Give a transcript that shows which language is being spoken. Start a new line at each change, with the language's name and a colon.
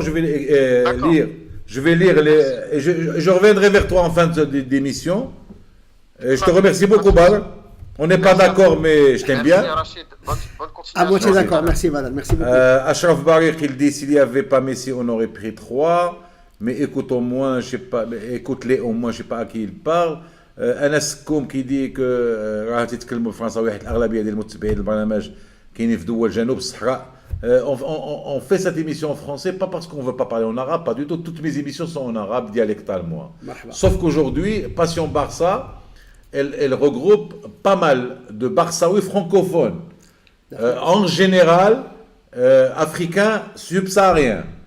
French: Je vais lire et je reviendrai vers toi en fin d'émission. Je te remercie beaucoup, Badr. On n'est pas d'accord, mais je t'aime bien. À moitié d'accord, merci madame, merci beaucoup. Ashraf Barik, il dit s'il n'y avait pas Messi, on aurait pris 3. Mais écoute au moins, écoute-les au moins, je ne sais pas à qui il parle.
Arabic: أنس كوم كيدي راه تيتكلموا بالفرنساوي حيت الأغلبية ديال المتبعين البرنامج كاينين في دول جنوب الصحراء.
French: On fait cette émission en français, pas parce qu'on ne veut pas parler en arabe, pas du tout. Toutes mes émissions sont en arabe, dialectal, moi. Sauf qu'aujourd'hui, Passion Barça, elle regroupe pas mal de Barçaouis francophones. En général, africains subsahariens.